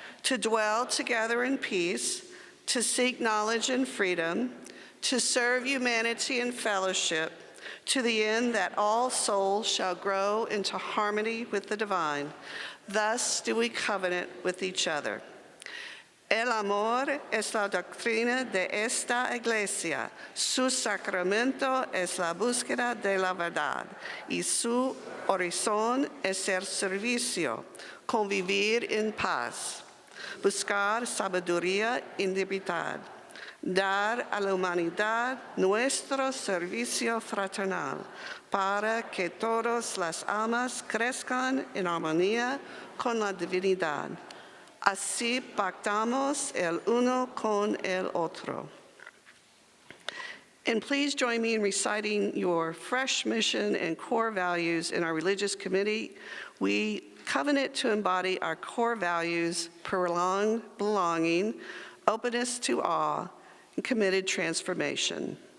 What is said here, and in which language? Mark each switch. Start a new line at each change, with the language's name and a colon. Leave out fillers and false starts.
English: To dwell together in peace, to seek knowledge and freedom, to serve humanity and fellowship, to the end that all souls shall grow into harmony with the divine. Thus do we covenant with each other.
Spanish: El amor es la doctrina de esta iglesia. Su sacramento es la búsqueda de la verdad. Y su horizon es el servicio, convivir en paz, buscar sabiduría y libertad, dar a la humanidad nuestro servicio fraternal, para que todas las almas crezcan en armonía con la divinidad. Así pactamos el uno con el otro.
English: And please join me in reciting your fresh mission and core values in our religious committee. We covenant to embody our core values: prolonged belonging, openness to awe, and committed transformation.